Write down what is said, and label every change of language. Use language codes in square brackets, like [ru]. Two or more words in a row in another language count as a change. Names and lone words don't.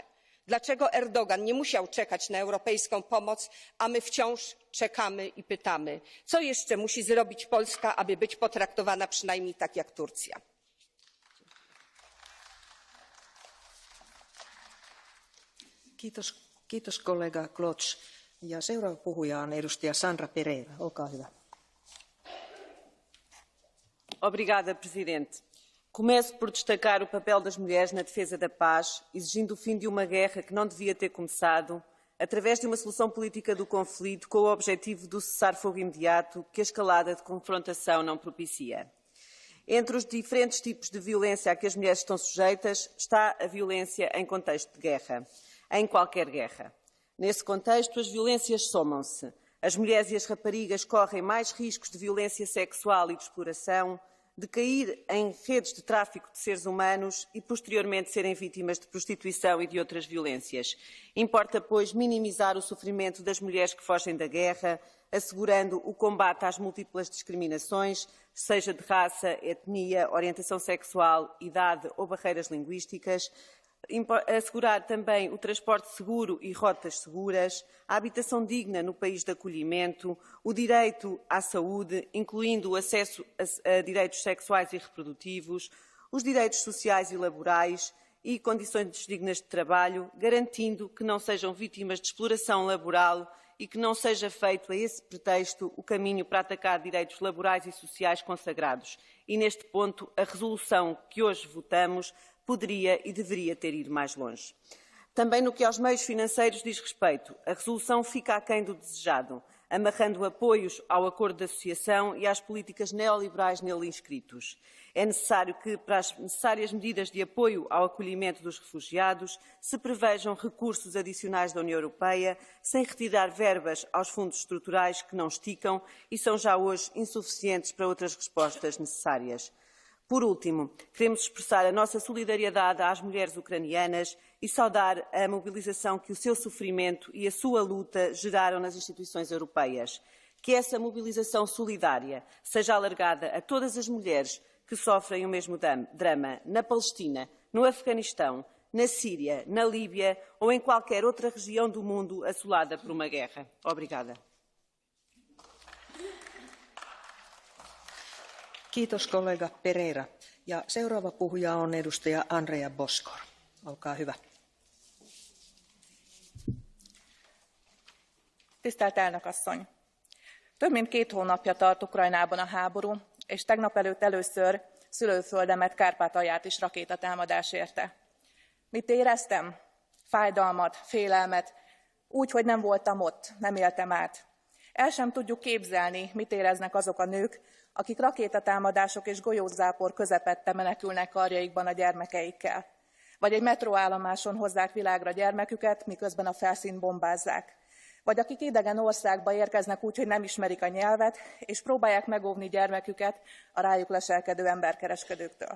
[pl] Dlaczego Erdogan nie musiał czekać na europejską pomoc, a my wciąż czekamy i pytamy, co jeszcze musi zrobić Polska, aby być potraktowana przynajmniej tak jak Turcja? [fi] Kiitos kollega Klotz. Ja seuraava puhuja on edustaja Sandra Pereira. Olkaa hyvä. [pt] Obrigada, Presidente. Começo por destacar o papel das mulheres na defesa da paz, exigindo o fim de uma guerra que não devia ter começado, através de uma solução política do conflito com o objetivo do cessar-fogo imediato que a escalada de confrontação não propicia. Entre os diferentes tipos de violência a que as mulheres estão sujeitas está a violência em contexto de guerra, em qualquer guerra. Nesse contexto, as violências somam-se. As mulheres e as raparigas correm mais riscos de violência sexual e de exploração, de cair em redes de tráfico de seres humanos e, posteriormente, serem vítimas de prostituição e de outras violências. Importa, pois, minimizar o sofrimento das mulheres que fogem da guerra, assegurando o combate às múltiplas discriminações, seja de raça, etnia, orientação sexual, idade ou barreiras linguísticas, assegurar também o transporte seguro e rotas seguras, a habitação digna no país de acolhimento, o direito à saúde, incluindo o acesso a direitos sexuais e reprodutivos, os direitos sociais e laborais e condições dignas de trabalho, garantindo que não sejam vítimas de exploração laboral e que não seja feito a esse pretexto o caminho para atacar direitos laborais e sociais consagrados. E neste ponto, a resolução que hoje votamos poderia e deveria ter ido mais longe. Também no que aos meios financeiros diz respeito, a resolução fica aquém do desejado, amarrando apoios ao acordo de associação e às políticas neoliberais nele inscritos. É necessário que, para as necessárias medidas de apoio ao acolhimento dos refugiados, se prevejam recursos adicionais da União Europeia, sem retirar verbas aos fundos estruturais que não esticam e são já hoje insuficientes para outras respostas necessárias. Por último, queremos expressar a nossa solidariedade às mulheres ucranianas e saudar a mobilização que o seu sofrimento e a sua luta geraram nas instituições europeias. Que essa mobilização solidária seja alargada a todas as mulheres que sofrem o mesmo drama na Palestina, no Afeganistão, na Síria, na Líbia ou em qualquer outra região do mundo assolada por uma guerra. Obrigada. [fi] Kiitos kollega Pereira. Ja seuraava puhuja on edustaja Andrea Boskor. Olkaa hyvä. [hu] Tisztelt elnök asszony! Több mint 2 hónapja tart Ukrajnában a háború, és tegnap előtt először szülőföldemet, Kárpátalját is rakétatámadás érte. Mit éreztem? Fájdalmat, félelmet, úgy, hogy nem voltam ott, nem éltem át. El sem tudjuk képzelni, mit éreznek azok a nők, akik rakétatámadások és golyózápor közepette menekülnek karjaikban a gyermekeikkel. Vagy egy metróállomáson hozzák világra gyermeküket, miközben a felszínt bombázzák. Vagy akik idegen országba érkeznek úgy, hogy nem ismerik a nyelvet, és próbálják megóvni gyermeküket a rájuk leselkedő emberkereskedőktől.